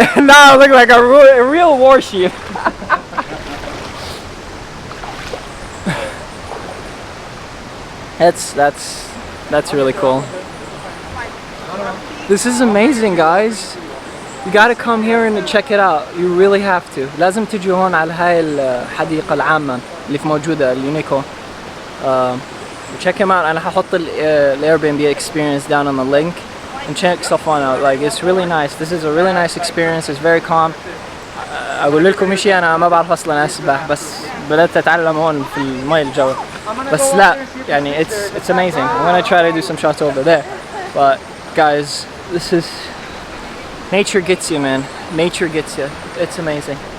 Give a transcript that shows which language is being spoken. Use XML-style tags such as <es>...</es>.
<en>Now I look like a real warship. That's really cool. This is amazing, guys. You gotta come here and check it out. You really have to.</en> <ar>لازم تجوا هون على هاي الحديقة العامة اللي في موجودة اليونيكو.</ar> <en>Check him out.</en> <ar>أنا هحط ال</ar> <en>Airbnb experience down on the link and check Safwan out. Like it's really nice. This is a really nice experience. It's very calm.</en> <ar>اقول لكم شيء، انا ما بعرف اصلا اسبح، بس بدأت اتعلم هون في المي الجو. بس لا يعني</ar> <en>it's amazing. I'm gonna try to do some shots over there. But guys, this is nature gets you, man. Nature gets you. It's amazing.</en>